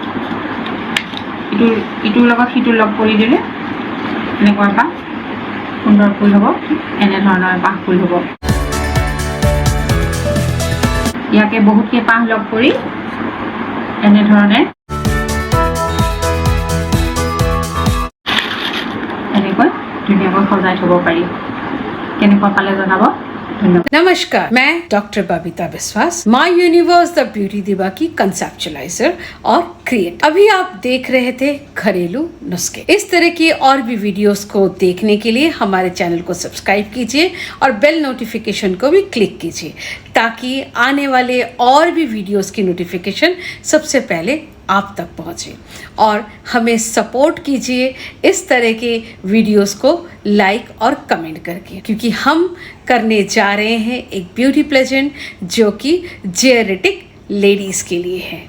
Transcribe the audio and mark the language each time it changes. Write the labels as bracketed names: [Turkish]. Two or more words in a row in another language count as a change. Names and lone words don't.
[Assamese] ইটোৰ লগত সিটোৰ লগ কৰি দিলে এনেকুৱা এটা সুন্দৰ ফুল হ'ব এনেধৰণৰ বাঁহ ফুল হ'ব ইয়াকে বহুতকে পাহ লগ কৰি এনেধৰণে এনেকৈ ধুনীয়াকৈ সজাই থ'ব পাৰি কেনেকুৱা পালে জনাব [Hindi] नमस्कार, मैं डॉक्टर बबीता विश्वास माय यूनिवर्स द ब्यूटी दिवा की कंसेप्चुलाइजर और क्रिएटर। अभी आप देख रहे थे घरेलू नुस्खे। इस तरह की और भी वीडियोस को देखने के लिए हमारे चैनल को सब्सक्राइब कीजिए और [English] bell notification [Hindi] को भी क्लिक कीजिए ताकि आने वाले और भी वीडियोस की नोटिफिकेशन सबसे पहले आप तक पहुँचे और हमें सपोर्ट कीजिए इस तरह के वीडियोस को लाइक और कमेंट करके क्योंकि हम करने जा रहे हैं एक [English] beauty pleasant [Hindi] जो कि [English] genetic ladies [Hindi] के लिए है।